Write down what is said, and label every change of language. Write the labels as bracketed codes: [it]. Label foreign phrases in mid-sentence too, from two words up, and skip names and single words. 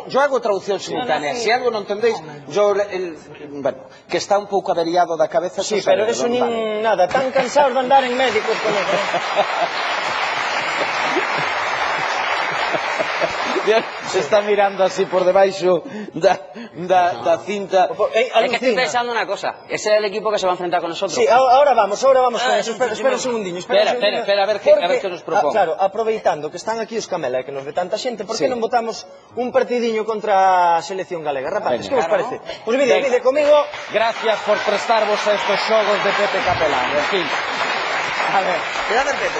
[es] Yo hago traducción simultánea. Si algo [gl] non entendéis, bueno, que está un pouco averiado da cabeza. [es] Sí, pero eso nin nada, tan cansados de andar en médicos con eso. [gl] Se está mirando así por debaixo da cinta. [es] Es que estoy pensando una cosa. Ese es el equipo que se va a enfrentar con nosotros. Sí, ahora vamos con eso. Espera un segundinho. Espera, [gl] a ver que nos propón. Claro, aproveitando que están aquí os Camela e que nos ve tanta xente, por que non votamos un partidiño contra a selección galega? Rapaces, que vos parece? Pois vide comigo. Gracias por prestarvos a estos xogos de Pepe Capelán. En fin. A ver, cuidado Pepe.